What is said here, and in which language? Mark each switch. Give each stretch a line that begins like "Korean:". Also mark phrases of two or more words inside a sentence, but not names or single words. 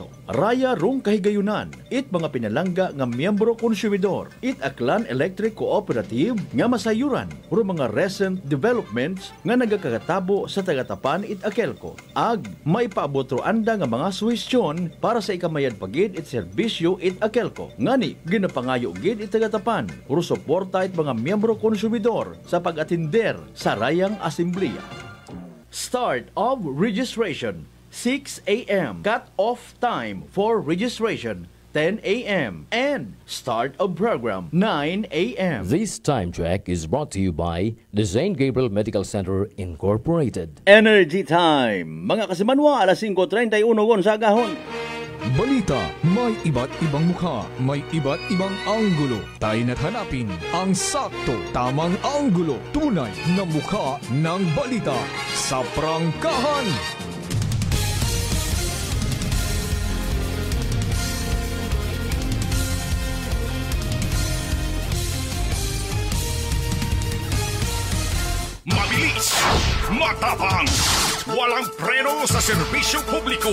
Aklanon: Raya rong kahigayunan, it mga pinalangga nga miyembro konsumidor, it Aklan Electric Cooperative nga masayuran, uro mga
English: recent developments
Aklanon: nga nagakatabo sa Tagatapan it AKELCO. Ag, may paabotro anda nga mga suwestyon para sa ikamayad pagid it serbisyo it AKELCO. Ngani, ginapangayo gid it Tagatapan, uro suporta it mga miyembro konsumidor sa pag-atinder sa Rayang Asembleya.
English: Start of registration, 6 a.m. Cut-off time for registration, 10 a.m. And start of program, 9 a.m. This time check is brought to you by the St. Gabriel Medical Center Incorporated. Energy Time!
Aklanon: Mga kasimanwa, alas 5:31 sa agahon.
Filipino: Balita, may iba't ibang mukha, may iba't ibang anggulo. Tayo na't hanapin ang sakto, tamang anggulo, tunay na mukha ng balita sa prangkahan. Mabilis, matapang, walang preno sa serbisyo publiko.